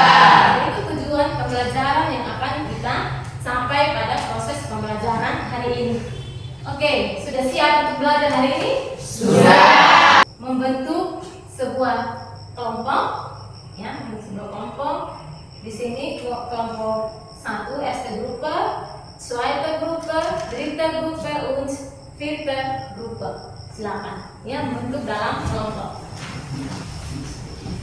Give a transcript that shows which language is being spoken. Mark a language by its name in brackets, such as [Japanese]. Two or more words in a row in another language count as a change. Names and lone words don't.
[Indonesian] Itu tujuan pembelajaran yang akan kita sampai pada proses pembelajaran hari ini. Oke, sudah siap untuk belajar hari ini? Sudah. Membentuk sebuah kelompok, ya, sebuah kelompok. Di sini kelompok 1 [German] erste Gruppe, zweite Gruppe, dritte Gruppe, und vierte Gruppe. [Indonesian] Silakan, ya, membentuk dalam kelompok.